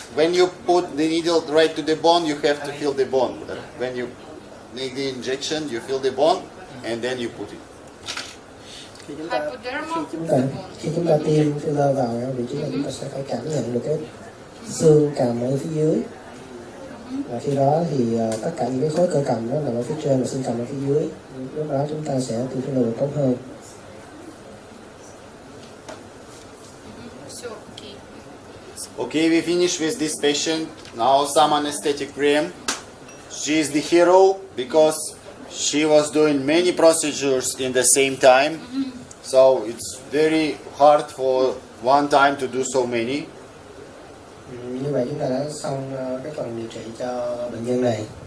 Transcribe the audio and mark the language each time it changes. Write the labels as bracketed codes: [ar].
[en] When you put the needle right to the bone, you have to feel the bone. When you make the injection, you feel the bone, and then you put it. Hypodermal. [vi] Khi chúng ta tiêm filler vào vị trí này, chúng ta sẽ phải cảm nhận được cái xương cằm ở phía dưới. Và khi đó thì tất cả những cái khối cơ cầm đó nằm ở phía trên và xương cằm ở phía dưới. Lúc đó chúng ta sẽ tiêm filler tốt hơn. [en] Okay, we finish with this patient. Now some anesthetic cream. She is the hero because she was doing many procedures in the same time. So it's very hard for one time to do so many. [vi] Như vậy chúng ta đã xong cái phần điều trị cho bệnh nhân này.